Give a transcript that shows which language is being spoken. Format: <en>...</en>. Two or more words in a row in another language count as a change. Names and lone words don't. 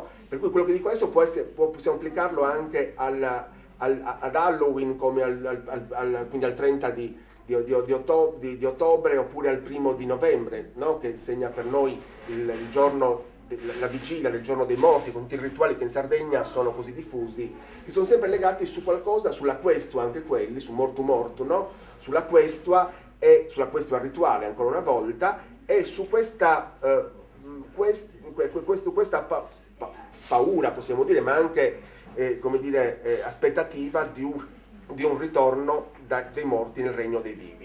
<it>Per cui quello che dico adesso possiamo applicarlo anche ad Halloween, come quindi al 30 di ottobre, oppure al 1 di novembre, no? Che segna per noi il giorno, la vigilia del giorno dei morti, con tutti i rituali che in Sardegna sono così diffusi, che sono sempre legati su qualcosa, sulla questua, anche quelli,</it> <sc>su mortu mortu,</sc> <it>no? Sulla questua rituale, ancora una volta, e su questa paura, possiamo dire, ma anche come dire, aspettativa di un ritorno dei morti nel regno dei vivi.</it>